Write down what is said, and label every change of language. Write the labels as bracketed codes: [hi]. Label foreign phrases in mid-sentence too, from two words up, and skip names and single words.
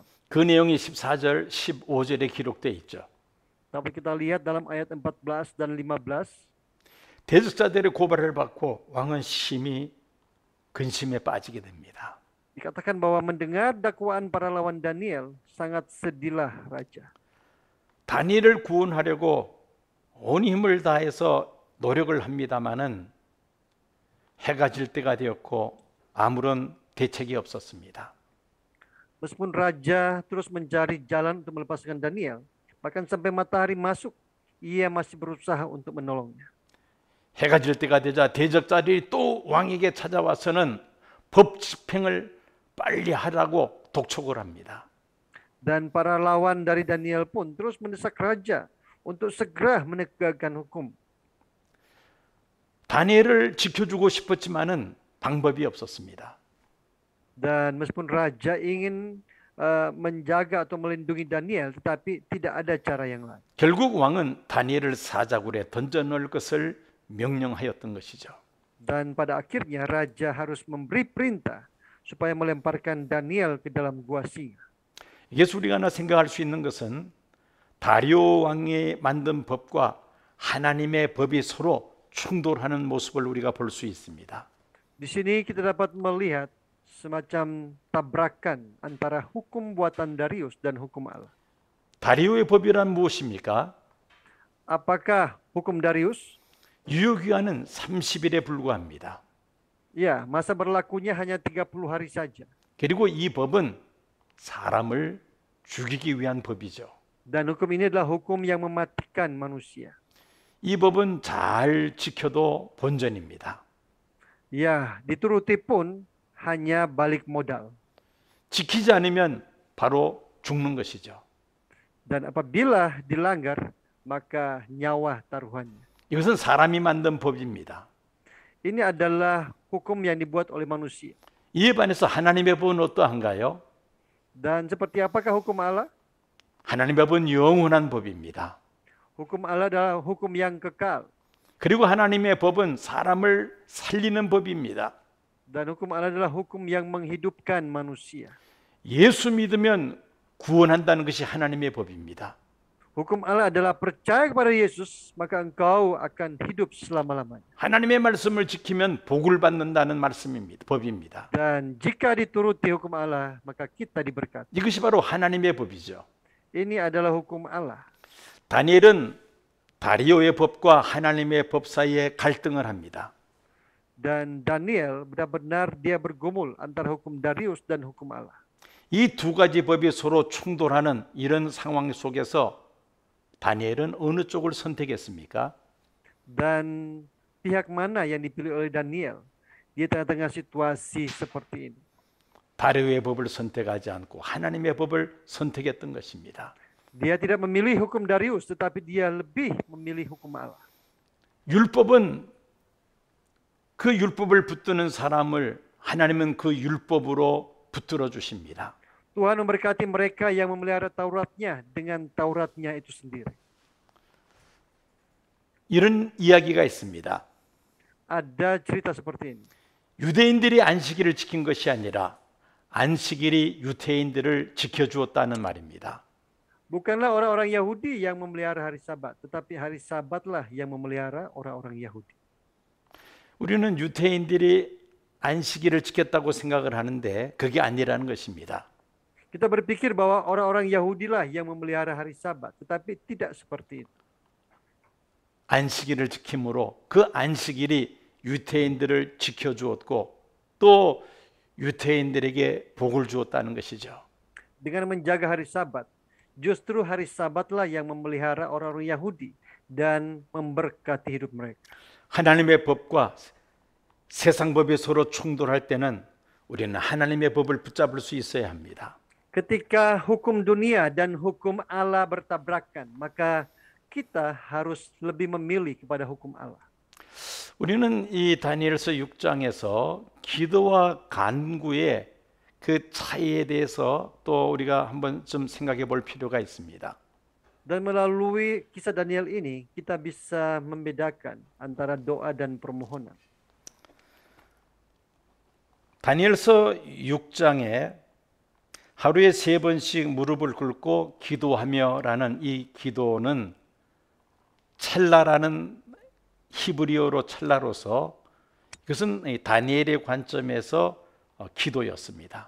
[ko] 그 내용이 14절, 15절에 기록되어 있죠. [id] Tapi kita lihat dalam ayat 14 dan 15, [ko] 대적자들의 고발을 받고 왕은 심히 근심에 빠지게 됩니다. [id] dikatakan bahwa mendengar dakwaan para lawan Daniel, sangat sedihlah raja. [ko] 다니엘을 구원하려고 온 힘을 다해서 노력을 합니다마는 해가 질 때가 되었고 아무런 대책이 없었습니다. [id] Meskipun raja terus mencari jalan untuk melepaskan Daniel, bahkan sampai matahari masuk, ia masih berusaha untuk menolongnya. [ko] 해가 질 때가 되자 대적자들이 또 왕에게 찾아와서는 법 집행을 빨리 하라고 독촉을 합니다. [id] Dan para lawan dari Daniel pun terus mendesak raja untuk segera menegakkan hukum. [ko] 다니엘을 지켜주고 싶었지만은 방법이 없었습니다. [id] Dan meskipun raja ingin menjaga atau melindungi Daniel, tetapi tidak ada cara yang lain. [ko] 결국 왕은 다니엘을 사자굴에 던져놓을 것을 명령하였던 것이죠. [id] Dan pada akhirnya raja harus memberi perintah supaya melemparkan Daniel ke dalam gua singa. [ko] 예수 우리가 하나 생각할 수 있는 것은 다리오 왕이 만든 법과 하나님의 법이 서로 충돌하는 모습을 우리가 볼 수 있습니다. [id] Di sini kita dapat melihat semacam tabrakan antara hukum buatan Darius dan hukum Allah. [ko] 다리오의 법이란 무엇입니까? [id] Apakah hukum Darius? [ko] 유효기한은 30일에 불과합니다. [id] Ya, masa berlakunya hanya 30 hari saja. [ko] 그리고 이 법은 사람을 죽이기 위한 법이죠. [id] Dan hukum ini adalah hukum yang mematikan manusia. [ko] 이 법은 잘 지켜도 본전입니다. [id] Ya, dituruti pun hanya balik modal. [ko] 지키지 않으면 바로 죽는 것이죠. [id] Dan apabila dilanggar, maka nyawa taruhannya. [ko] 이것은 사람이 만든 법입니다. [id] Ini adalah hukum yang dibuat oleh manusia. [ko] 이에 반해서 하나님의 법은 어떠한가요? [id] Dan seperti apakah hukum Allah? [ko] 하나님의 법은 영원한 법입니다. [id] Hukum Allah adalah hukum yang kekal. [ko] 그리고 하나님의 법은 사람을 살리는 법입니다. [id] Dan hukum Allah adalah hukum yang menghidupkan manusia. [ko] 예수 믿으면 구원한다는 것이 하나님의 법입니다. [id] Hukum Allah adalah percaya kepada Yesus, maka engkau akan hidup selama-lamanya. [ko] 하나님의 말씀을 지키면 복을 받는다는 말씀입니다. 법입니다. [id] Dan jika dituruti hukum Allah, maka kita diberkati. [ko] 이것이 바로 하나님의 법이죠. [id] Ini adalah hukum Allah. [ko] 다니엘은 다리오의 법과 하나님의 법 사이에 갈등을 합니다. [id] Dan Daniel benar-benar dia bergumul antara hukum Darius dan hukum Allah. [ko] 이 두 가지 법이 서로 충돌하는 이런 상황 속에서 다니엘은 어느 쪽을 선택했습니까? [id] Dan pihak mana yang dipilih oleh Daniel di tengah-tengah situasi seperti ini? [ko] 다리오의 법을 선택하지 않고 하나님의 법을 선택했던 것입니다. [id] Dia tidak memilih hukum Darius, tetapi dia lebih memilih hukum Allah. [ko] 율법은 그 율법을 붙드는 사람을 하나님은 그 율법으로 붙들어 주십니다. [id] Tuhan memberkati mereka yang memelihara Tauratnya dengan Tauratnya itu sendiri. [ko] 이런 이야기가 있습니다. [id] Ada cerita seperti ini. [ko] 유대인들이 안식일을 지킨 것이 아니라 안식일이 유대인들을 지켜주었다는 말입니다. [id] Bukanlah orang-orang Yahudi yang memelihara hari Sabat, tetapi hari Sabatlah yang memelihara orang-orang Yahudi. [ko] 우리는 유대인들이 안식일을 지켰다고 생각을 하는데 그게 아니라는 것입니다. [id] Kita berpikir bahwa orang-orang Yahudilah yang memelihara hari Sabat, tetapi tidak seperti itu. [ko] 안식일을 지킴으로 그 안식일이 유대인들을 지켜주었고 또 유대인들에게 복을 주었다는 것이죠. [id] Dengan menjaga hari Sabat, justru hari Sabatlah yang memelihara orang-orang Yahudi dan memberkati hidup mereka. [ko] 하나님의 법과 세상 법이 서로 충돌할 때는 우리는 하나님의 법을 붙잡을 수 있어야 합니다. [id] Ketika hukum dunia dan hukum Allah bertabrakan, maka kita harus lebih memilih kepada hukum Allah. [ko] 우리는 이 다니엘서 6장에서 기도와 간구의 그 차이에 대해서 또 우리가 한번 좀 생각해 볼 필요가 있습니다. [id] Dan melalui kisah Daniel ini, kita bisa membedakan antara doa dan permohonan. [ko] 다니엘서 6장에 하루에 3번씩 무릎을 꿇고 기도하며라는 이 기도는 첼라라는 히브리어로 첼라로서 이것은 다니엘의 관점에서 기도였습니다.